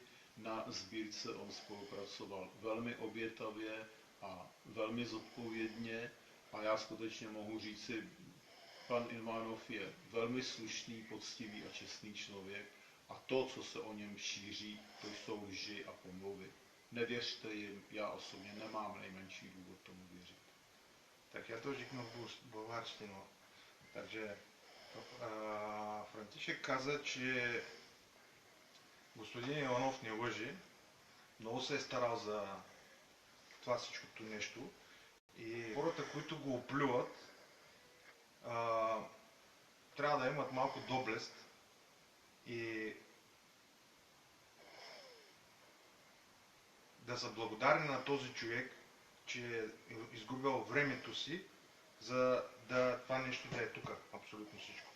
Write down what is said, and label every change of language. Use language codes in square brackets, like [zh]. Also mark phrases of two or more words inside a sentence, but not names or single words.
[cs] Na sbírce on spolupracoval velmi obětavě a velmi zodpovědně a já skutečně mohu říci, pan Ivanov je velmi slušný, poctivý a čestný člověk. A to, co se o něm šíří, to jsou lži a pomluvy. Nevěřte jim, já osobně nemám nejmenší důvod tomu věřit. Tak já to řeknu [bg] българщино. Takže Франтишек каза, че господин Иванов не лъжи. Много се е старал за това всичкото нещо. И хората, които го оплюват, трябва да имат малко доблест и да са благодарни на този човек, че е изгубил времето си, за да това нещо да е тук, абсолютно всичко.